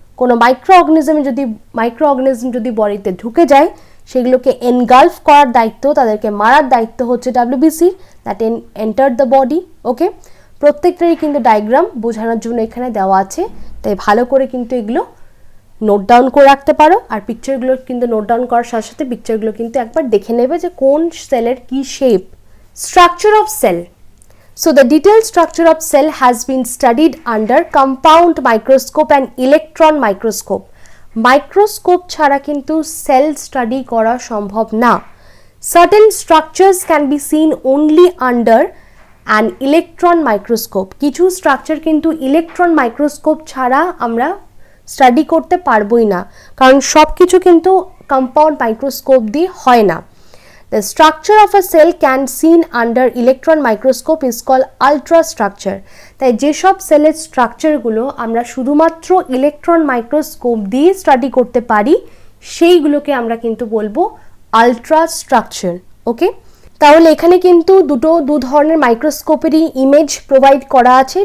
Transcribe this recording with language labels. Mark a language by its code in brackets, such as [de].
[bn] কোনো micro organism যদি বডিতে ঢুকে যায়, সেগুলোকে এনগালফ করার দায়িত্ব, তাদেরকে মারার দায়িত্ব হচ্ছে ডাব্লিউবিসির, [en] That enter the body. [bn] ওকে, প্রত্যেকটারই কিন্তু ডায়াগ্রাম বোঝানোর জন্য এখানে দেওয়া আছে, তাই ভালো করে কিন্তু এগুলো নোট ডাউন করে রাখতে পারো। আর পিকচারগুলো কিন্তু নোট ডাউন করার সাথে সাথে পিকচারগুলো কিন্তু একবার দেখে নেবে যে কোন সেলের কি shape. [en] Structure of cell. So the detailed structure of cell has been studied under compound microscope and electron microscope. [bn] Microscope ছাড়া কিন্তু cell study করা সম্ভব না। [en] Certain structures can be seen only under an electron microscope. [bn] কিছু structure কিন্তু electron microscope ছাড়া আমরা study করতে পারবোই না, কারণ সব কিছু কিন্তু কম্পাউন্ড মাইক্রোস্কোপ দিয়ে হয় না। [en] The structure of a cell can seen under electron microscope is called ultrastructure. [bn] তাই যেসব সেলের স্ট্রাকচারগুলো আমরা শুধুমাত্র ইলেকট্রন মাইক্রোস্কোপ দিয়ে স্টাডি করতে পারি, সেইগুলোকে আমরা কিন্তু বলবো আলট্রাস্ট্রাকচার। ওকে, তাহলে এখানে কিন্তু দু ধরনের মাইক্রোস্কোপেরই ইমেজ প্রোভাইড করা আছে।